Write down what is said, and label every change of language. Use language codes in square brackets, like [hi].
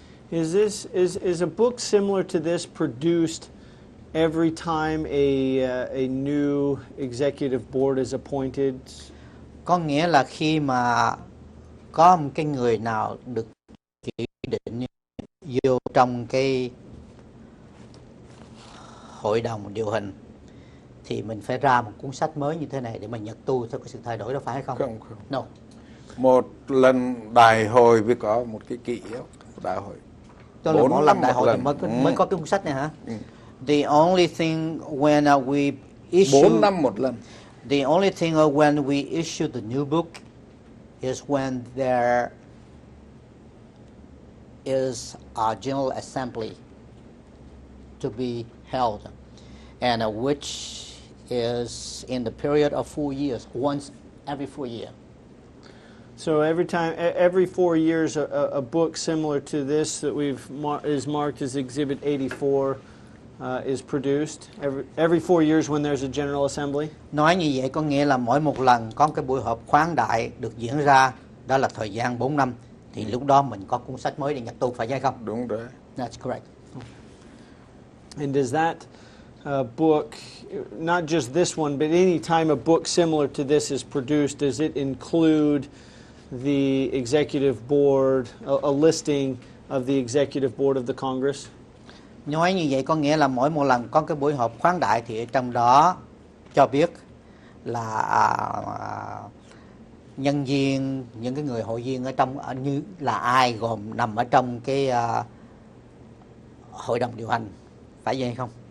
[en] Is a book similar to this produced every time a new executive board is appointed? [vi] Có nghĩa là khi mà có một cái người nào được chỉ định vô trong cái hội đồng điều hành thì mình phải ra một cuốn sách mới như thế này để mà nhật tu theo cái sự thay đổi đó, phải hay không? Không. [en] No. [vi] Một lần đại hội mới có một cái kỷ yếu đại hội. Tức là mỗi lần đại hội thì mới có cái cuốn sách này hả? [en] The only thing when we issue [vi] 4 năm một lần. [en] The only thing when we issue the new book is when there is a general assembly to be held, and which is in the period of 4 years, once every 4 years. So every 4 years, a book similar to this that is marked as Exhibit 84 is produced. Every 4 years when there's a General Assembly. [vi] Nói như vậy có nghĩa là mỗi một lần có cái buổi họp khoáng đại được diễn ra, đó là thời gian 4 năm, thì lúc đó mình có cuốn sách mới để nhật tu, phải hay không? Đúng rồi. [en] That's correct. And does that book, not just this one, but any time a book similar to this is produced, does it include the executive board, a listing of the executive board of the Congress? [vi] Nói như vậy có nghĩa là mỗi một lần có cái buổi họp khoáng đại thì ở trong đó cho biết là nhân viên, những cái người hội viên ở trong như là ai, gồm nằm ở trong cái hội đồng điều hành, phải vậy không?